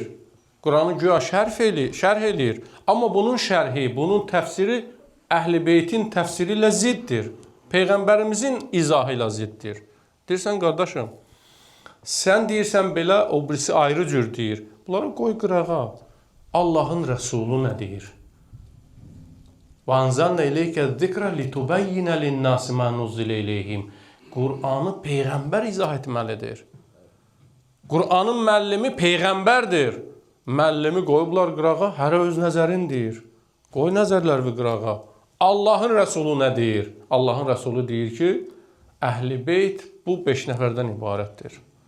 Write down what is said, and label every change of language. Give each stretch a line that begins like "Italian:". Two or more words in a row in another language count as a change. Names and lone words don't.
Azerbaijani: Qur'anı güya şərh eləyir. Amma bunun şərhi, bunun təfsiri Əhl-i Beytin təfsiri ilə ziddir. Peyğəmbərimizin izahı ilə ziddir. Deyirsən, qardaşım, sən deyirsən belə, o birisi ayrı cür deyir. Bunları qoy qırağa. Allahın Rəsulu nə deyir?
Arabic: وَاَنْزَلْنَا اِلَيْكَ الذِّكْرَ لِتُبَيِّنَ لِلنَّاسِ مَا نُزِّلَ اِلَيْهِمْ
Azerbaijani: Qur'anı Peyğəmbər izah etməlidir. Qur'anın müəllimi Peyğəmbərdir. Müəllimi qoyublar qırağa, hərə öz nəzərin deyir. Qoy nəzərləri qırağa. Allahın Rəsulu nə deyir? Allahın Rəsulu deyir ki, Əhl-i Beyt bu 5 nəfərdən ibarətdir.